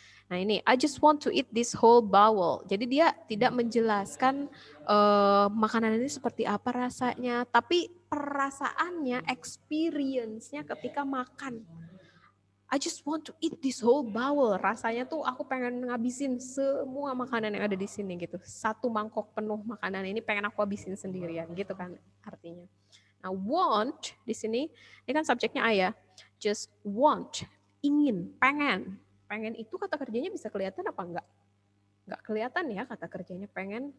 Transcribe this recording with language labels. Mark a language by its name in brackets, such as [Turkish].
[Indonesian] Nah ini, [English] I just want to eat this whole bowl. [Indonesian] Jadi dia tidak menjelaskan makanan ini seperti apa rasanya, tapi perasaannya, experience-nya ketika makan. [English] I just want to eat this whole bowl. [Indonesian] Rasanya tuh aku pengen ngabisin semua makanan yang ada di sini gitu. Satu mangkok penuh makanan ini pengen aku habisin sendirian gitu kan artinya. Nah, want di sini ini kan subjeknya I ya. Just want, ingin, pengen. Pengen itu kata kerjanya bisa kelihatan apa enggak? Enggak kelihatan ya kata kerjanya pengen.